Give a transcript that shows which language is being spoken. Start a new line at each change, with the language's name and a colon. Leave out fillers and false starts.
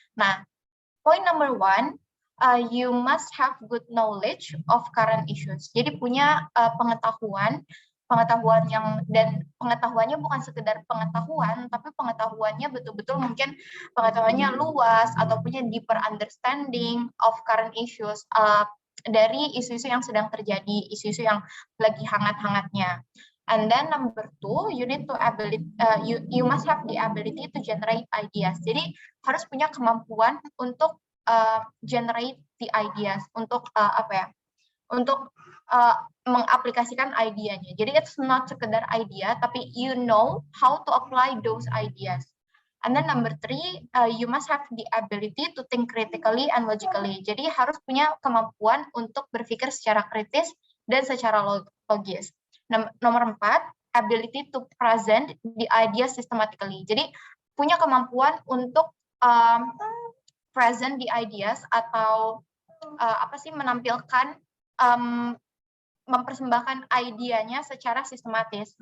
English: Nah, point number 1, you must have good knowledge of current issues.
Indonesian: Jadi punya pengetahuan yang, dan pengetahuannya bukan sekedar pengetahuan, tapi pengetahuannya betul-betul mungkin pengetahuannya luas atau punya
English: deeper understanding of current issues,
Indonesian: dari isu-isu yang sedang terjadi, isu-isu yang lagi hangat-hangatnya.
English: And then number 2, you need to you must have the ability to generate ideas.
Indonesian: Jadi harus punya kemampuan untuk
English: generate the ideas,
Indonesian: untuk untuk mengaplikasikan idenya.
English: Jadi it's not sekedar idea, tapi you know how to apply those ideas. And then number 3, you must have the ability to think critically and logically.
Indonesian: Jadi harus punya kemampuan untuk berpikir secara kritis dan secara logis.
English: Nomor 4, ability to present the idea systematically.
Indonesian: Jadi punya kemampuan untuk
English: present the ideas
Indonesian: atau menampilkan, mempersembahkan idenya secara sistematis.